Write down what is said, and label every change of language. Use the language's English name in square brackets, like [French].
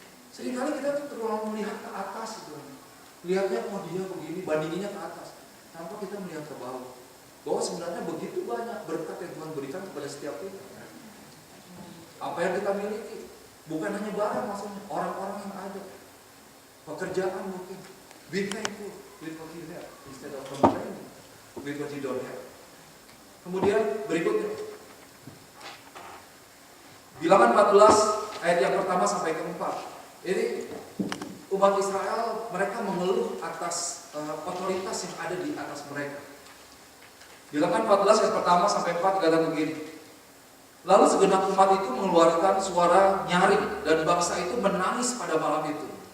[Indonesian] Seringkali kita tuh terlalu melihat ke atas gitu, lihatnya oh dia begini, bandinginnya ke atas, tanpa kita melihat ke bawah. Bahwa sebenarnya begitu banyak berkat yang Tuhan berikan kepada setiap kita. Apa yang kita miliki, bukan hanya barang maksudnya, orang-orang yang ada. Pekerjaan mungkin, [English] be thankful with what you have instead of complaining with what you don't have. [Indonesian] Kemudian berikutnya, Bilangan 14 ayat yang pertama sampai keempat. Ini umat Israel mereka mengeluh atas otoritas yang ada di atas mereka. Bilangan 14 ayat pertama sampai 4 kata begini. Lalu segenap umat itu mengeluarkan suara nyaring dan bangsa itu menangis pada malam itu.